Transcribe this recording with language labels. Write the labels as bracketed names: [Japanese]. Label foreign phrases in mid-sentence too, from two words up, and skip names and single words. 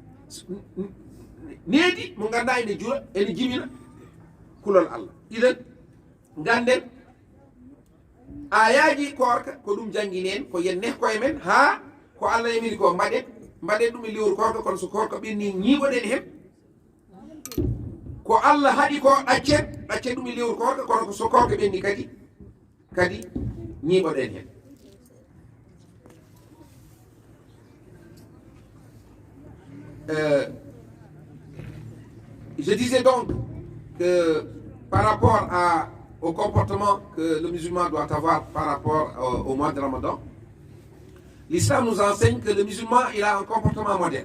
[Fula] needi mo ganduɗa ene juura ene jimina kulol Allah ilen ganden ayaji korka ko ɗum jangguinen ko yen nek koye men ha ko Allah yamiri ko mbaɗen ɗum e lewru korka kono so korka ɓenni ñiiɓoɗen hen ko Allah haɗi ko ɗaccen ɗum e lewru korka kono so korka ɓenni kadi ñiiɓoɗen hen [French] je disais donc que par rapport au comportement que le musulman doit avoir par rapport au mois de Ramadan, l'islam nous enseigne que le musulman il a un comportement moderne.